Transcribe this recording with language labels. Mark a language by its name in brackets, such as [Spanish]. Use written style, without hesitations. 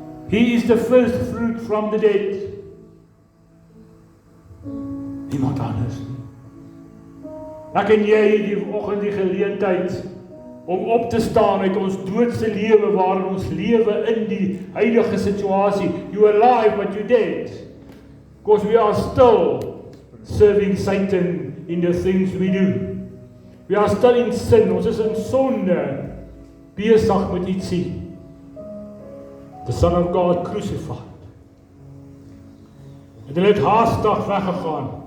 [English] He is the first fruit from the dead. [Afrikaans] Niemand anders nie. Ek en jy die oggend die geleentheid, om op te staan uit ons doodse lewe waarin ons lewe in die huidige situasie. [English] You are alive but you dead. Because we are still serving Satan in the things we do. We are still in sin. [Afrikaans] Ons is in sonde besig met ietsie. [English] The Son of God crucified. [Afrikaans] En hulle het haastig weggegaan.